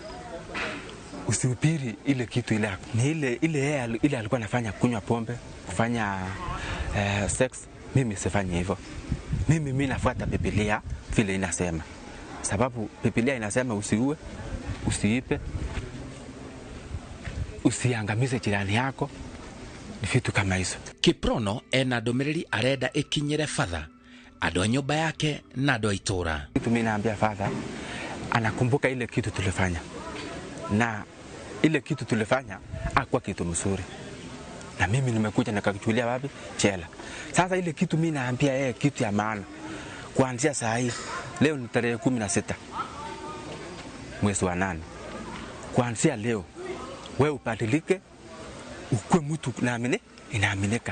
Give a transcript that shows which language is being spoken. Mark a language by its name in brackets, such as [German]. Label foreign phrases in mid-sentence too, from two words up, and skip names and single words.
[Swahili] Usihubiri ile kitu ile yako. Ni ile alikuwa anafanya kunywa pombe, kufanya sex, mimi sifanyi hivyo. Mimi nafuata Biblia vile inasema, sababu Biblia inasema usiue, usiipe, usiangamize jirani yako, ni vitu kama hizo. [Kikuyu] Kiprono ena ndomereri arenda ikinyire father, andu a nyumba yake na andu a itura. [Swahili] Kitu mimi naambia father, anakumbuka ile kitu tulifanya, na ile kitu tulifanya hakuwa kitu mzuri, na mimi nimekuja nikakuchulia wapi? Jela. Sasa ile kitu mimi naambia yeye kitu ya maana, kuanzia saa hii, leo ni tarehe 16 mwezi wa 8, kuanzia leo wewe ubadilike, ukuwe mtu inaaminika.